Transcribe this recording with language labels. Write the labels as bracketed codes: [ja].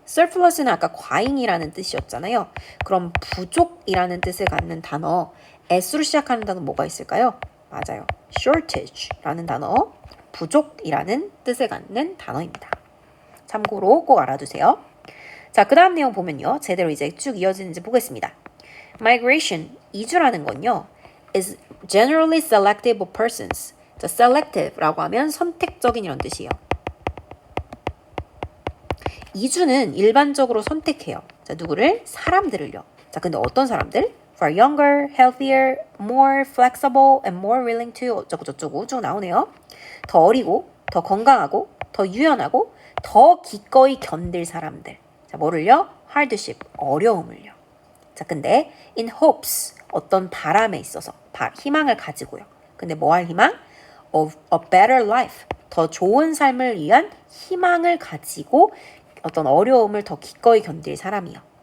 [ko] surplus는 아까 과잉이라는 뜻이었잖아요. 그럼 부족이라는 뜻을 갖는 단어, s로 시작하는 단어 뭐가 있을까요? 맞아요. shortage라는 단어, 부족이라는 뜻을 갖는 단어입니다. 참고로 꼭 알아두세요. 자, 그 다음 내용 보면요. 제대로 이제 쭉 이어지는지 보겠습니다. Migration, 이주라는 건요. [en] is generally selective of persons. [ko] 자, selective라고 하면 선택적인 이런 뜻이에요. 이주는 일반적으로 선택해요. 자, 누구를? 사람들을요. 자, 근데 어떤 사람들? [en] For younger, healthier, more flexible, and more willing to 어쩌고저쩌고 쭉 나오네요. [ko] 더 어리고, 더 건강하고, 더 유연하고, 더 기꺼이 견딜 사람들. 자, 뭐를요? hardship, 어려움을요. 자, 근데 in hopes, 어떤 바람에 있어서 희망을 가지고요. 근데 뭐 할 희망? Of a better life, 더 좋은 삶을 위한 희망을 가지고 어떤 어려움을 더 기꺼이 견딜 사람이요.